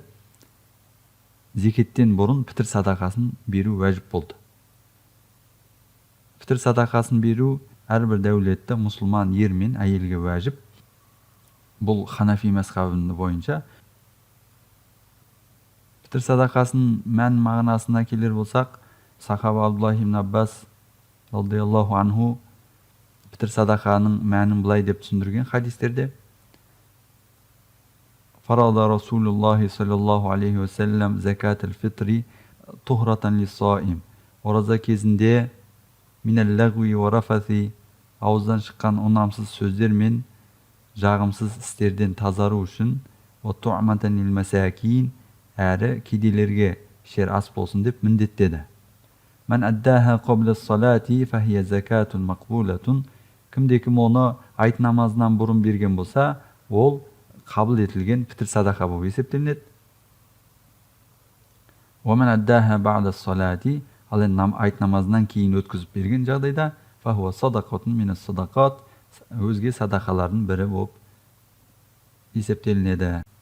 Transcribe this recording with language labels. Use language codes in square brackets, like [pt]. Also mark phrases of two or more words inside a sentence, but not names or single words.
[kk] Зекеттен бұрын пітір садақасын беру уәжіп болды. Пітір садақасын беру әрбір дәулетті мұсылман ер мен әйелге уәжіп. Бұл Ханафи мазхабы бойынша. Пітір садақасын мән мағынасына келер болсақ, сахаба Абдуллах ибн Аббас [ar] رضي الله عنه [kk] пітір садақаның мәнін былай деп түсіндірген хадистерде: [ar] فرض رسول الله صلى الله عليه وسلم زكاة الفطر طهرة للصائم. [kk] Ораза кезінде [ar] من اللغو والرفث, [kk] ауыздан шыққан ұнамсыз сөздер мен жағымсыз істерден тазару үшін, [ar] وطعمة للمساكين, [kk] әрі кедейлерге ішер ас болсын деп міндеттеді. [ar] من أداها قبل الصلاة فهي زكاة مقبولة. [kk] Кімде-кім оны айт намазынан бұрын берген болса, ол қабыл етілген пітір садақа болып есептелінеді. [ar] ومن أداها بعد الصلاة, [kk] ал айт намазынан кейін өткізіп берген жағдайда, [ar] فهو صدقة من الصدقات, [kk] өзге садақалардың бірі болып есептелінеді.